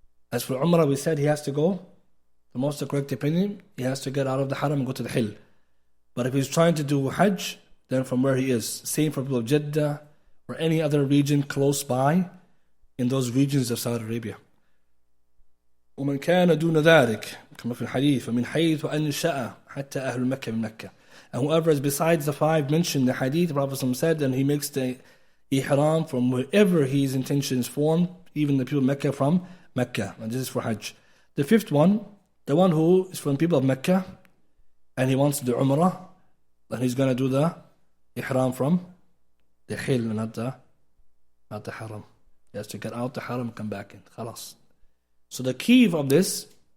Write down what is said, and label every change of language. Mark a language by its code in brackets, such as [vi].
[en] As for Umrah, we said he has to go, the most correct opinion, he has to get out of the Haram and go to the Hill. But if he's trying to do Hajj, then from where he is. Same for people of Jeddah or any other region close by in those regions of Saudi Arabia. [ar] ومن كان دون ذلك كما في الحديث فمن حيث أنشأ حتى أهل مكة من مكة. [en] And whoever is besides the five mentioned in the hadith, the Prophet said, and he makes the ihram from wherever his intention is formed, even the people of Mecca from Mecca. And this is for Hajj. The fifth one, the one who is from people of Mecca, and he wants to do Umrah, then he's going to do the ihram from the Hill, not the Haram. He has to get out the Haram and come back in. Khalas. So the key of this